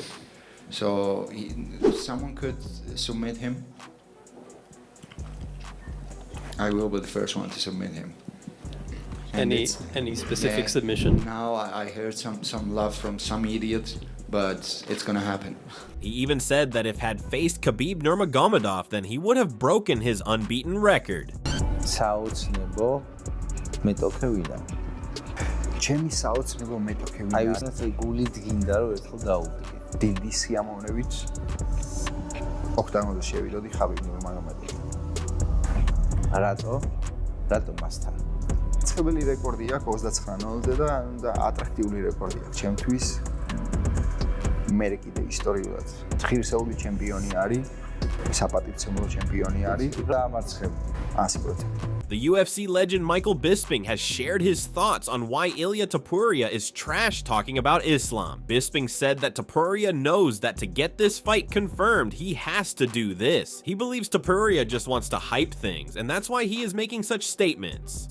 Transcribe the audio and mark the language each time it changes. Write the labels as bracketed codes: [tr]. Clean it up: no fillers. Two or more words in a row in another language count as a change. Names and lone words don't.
[en] So someone could submit him, I will be the first one to submit him. And any specific submission? Now I heard some love from some idiot, but it's gonna happen. He even said that if had faced Khabib Nurmagomedov, then he would have broken his unbeaten record. [ka] საოცნებო მეტოქე ვიდა. ჩემი საოცნებო მეტოქე ვიდა. აი ვისნაირად გულით გინდა რომ ერთხელ დაუდგე. დიდი სიამოვნებით ოქტაგონზე შევიდოდი ხაბიბ ნურმაგომედოვთან. რატო მასთან? ცხებელი რეკორდი აქვს 29-0-ზე და ატრაქტიული რეკორდი აქვს ჩემთვის. მე კიდე ისტორიულად ღირსეული ჩემპიონი არის, საპატივცემულო ჩემპიონი არის და ამარცხებ 100%. [en] The UFC legend Michael Bisping has shared his thoughts on why Ilia Topuria is trash talking about Islam. Bisping said that Topuria knows that to get this fight confirmed, he has to do this. He believes Topuria just wants to hype things, and that's why he is making such statements.